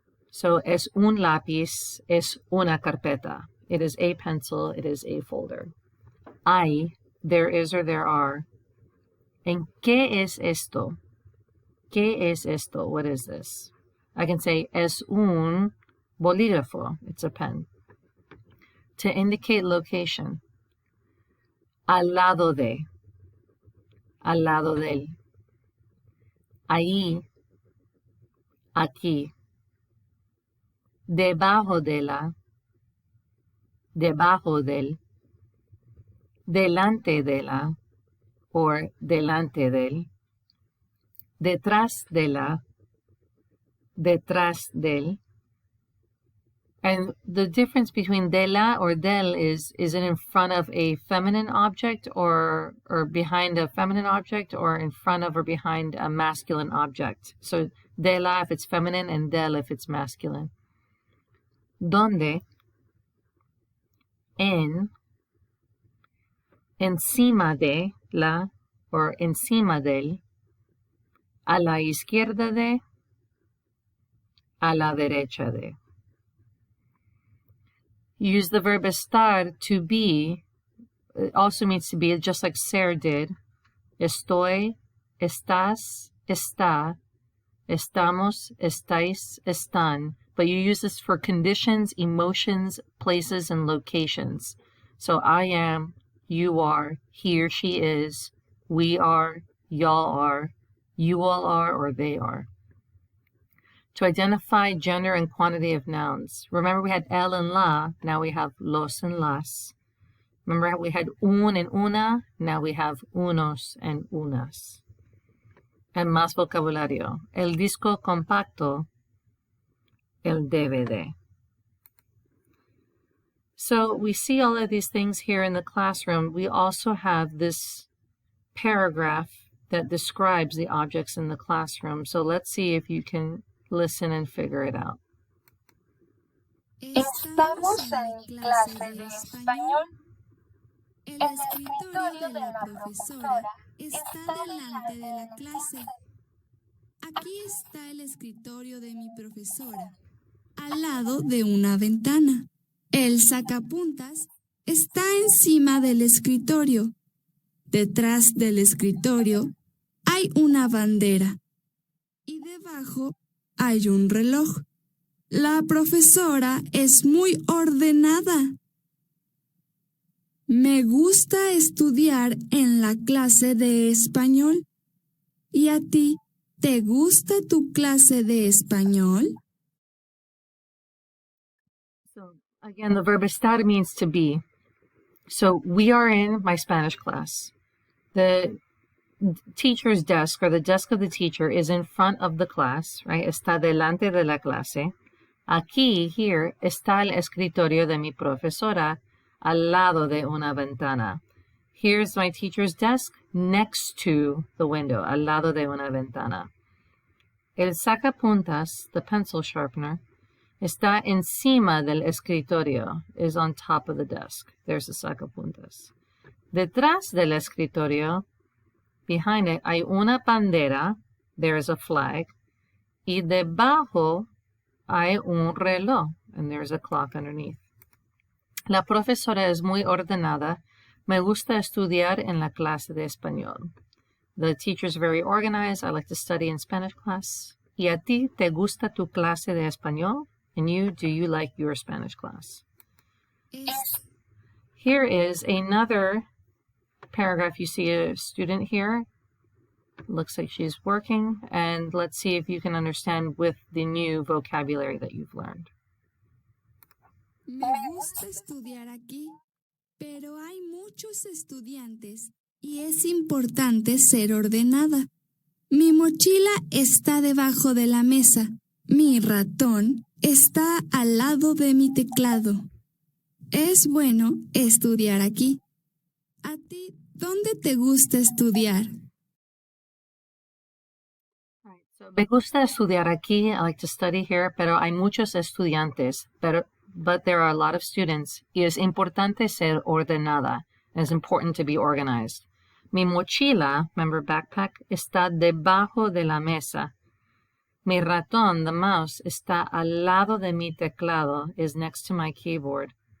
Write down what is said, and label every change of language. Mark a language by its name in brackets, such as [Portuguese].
[Spanish] So es un lápiz, es una carpeta. [English] It is a pencil, it is a folder. Hay, there is or there are. [Spanish] And ¿qué es esto? ¿Qué es esto? [English] What is this? I can say [Spanish] es un bolígrafo. [English] It's a pen. To indicate location. [Spanish] Al lado de. Al lado del. Ahí. Aquí. Debajo de la. Debajo del. Delante de la, or delante del. Detrás de la, detrás del. [English] And the difference between de la or del is it in front of a feminine object or behind a feminine object, or in front of or behind a masculine object. So de la if it's feminine and del if it's masculine. [Spanish] Donde, en, encima de la, or encima del, a la izquierda de, a la derecha de. [English] Use the verb estar, to be. It also means to be, just like Ser did. [Spanish] Estoy, estás, está, estamos, estáis, están. [English] but you use this for conditions, emotions, places, and locations. So I am, you are, he or she is, we are, y'all are, you all are, or they are. To identify gender and quantity of nouns. Remember we had el and la, now we have los and las. Remember how we had un and una, now we have unos and unas. [Spanish] And más vocabulario. El disco compacto, el DVD. [English] So we see all of these things here in the classroom. We also have this paragraph that describes the objects in the classroom. So let's see if you can listen and figure it out. [Spanish] Estamos en mi clase de español. El escritorio de la profesora está delante de la clase. Aquí está el escritorio de mi profesora, al lado de una ventana. El sacapuntas está encima del escritorio. Detrás del escritorio hay una bandera y debajo hay un reloj. La profesora es muy ordenada. Me gusta estudiar en la clase de español. ¿Y a ti, te gusta tu clase de español? [English] So again, the verb estar means to be. So we are in my Spanish class. The teacher's desk or the desk of the teacher is in front of the class, right? [Spanish] Está delante de la clase. Aquí, here, está el escritorio de mi profesora al lado de una ventana. [English] Here's my teacher's desk next to the window, [Spanish] al lado de una ventana. El sacapuntas, [English] the pencil sharpener, [Spanish] está encima del escritorio, [English] is on top of the desk. There's the sacapuntas. [Spanish] Detrás del escritorio, [English] behind it, [Spanish] hay una bandera, [English] there is a flag, [Spanish] y debajo hay un reloj, [English] and there's a clock underneath. [Spanish] La profesora es muy ordenada. Me gusta estudiar en la clase de español. [English] The teacher's very organized. I like to study in Spanish class. [Spanish] ¿Y a ti te gusta tu clase de español? [English] And you, do you like your Spanish class? Here is another paragraph. You see a student here. Looks like she's working. And let's see if you can understand with the new vocabulary that you've learned. [Spanish] Me gusta estudiar aquí, pero hay muchos estudiantes y es importante ser ordenada. Mi mochila está debajo de la mesa. Mi ratón está al lado de mi teclado. Es bueno estudiar aquí. ¿A ti dónde te gusta estudiar? Me gusta estudiar aquí. [English] I like to study here, [Spanish] pero hay muchos estudiantes. [English] But there are a lot of students. [Spanish] Y es importante ser ordenada. [English] It's important to be organized. [Spanish] Mi mochila, [English] remember backpack, [Spanish] está debajo de la mesa. Mi ratón, [English] the mouse, [Spanish] está al lado de mi teclado, [English] is next to my keyboard.